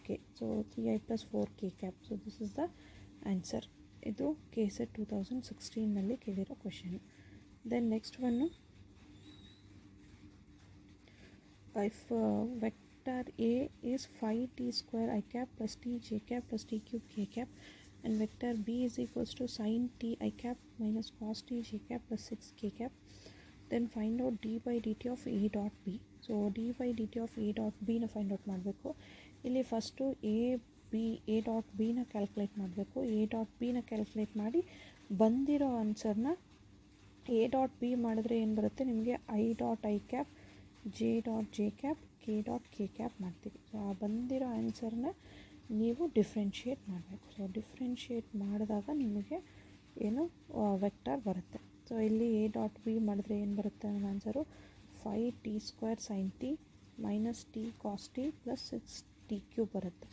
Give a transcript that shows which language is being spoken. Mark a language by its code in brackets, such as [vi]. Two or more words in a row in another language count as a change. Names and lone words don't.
[en] So 3i plus 4k cap. So this is the answer. [kn] ಇದು KSET 2016ನಲ್ಲಿ ಕೇಳಿರೋ ಕ್ವೆಶನ್. [en] Then next one, if vector a is 5t square i cap plus tj cap plus t cube k cap and vector b is equals to sin t I cap minus cos t j cap plus 6k cap, then find out d by dt of a dot b. So d by dt of a dot b na find out ಮಾಡಬೇಕು. [kn] ಇಲ್ಲಿ ಫಸ್ಟು [en] a dot b [kn] ನ ಕ್ಯಾಲ್ಕುಲೇಟ್ ಮಾಡಬೇಕು. [en] a dot b [kn] ನ ಕ್ಯಾಲ್ಕುಲೇಟ್ ಮಾಡಿ ಬಂದಿರೋ ಆನ್ಸರ್ನ [en] a dot b [kn] ಮಾಡಿದ್ರೆ ಏನು ಬರುತ್ತೆ ನಿಮಗೆ, [en] i dot i cap, j dot j cap, k dot k cap ಮಾಡ್ತೀವಿ. [kn] ಸೊ ಆ ಬಂದಿರೋ ಆನ್ಸರ್ನ ನೀವು ಡಿಫ್ರೆನ್ಷಿಯೇಟ್ ಮಾಡಬೇಕು. ಸೊ ಡಿಫ್ರೆನ್ಷಿಯೇಟ್ ಮಾಡಿದಾಗ ನಿಮಗೆ ಏನು ವೆಕ್ಟರ್ ಬರುತ್ತೆ. ಸೊ ಇಲ್ಲಿ [en] a dot b [kn] ಮಾಡಿದ್ರೆ ಏನು ಬರುತ್ತೆ ನಮ್ಮ ಆನ್ಸರು, [en] 5t square sine t minus t cos t plus 6t cube [kn] ಬರುತ್ತೆ.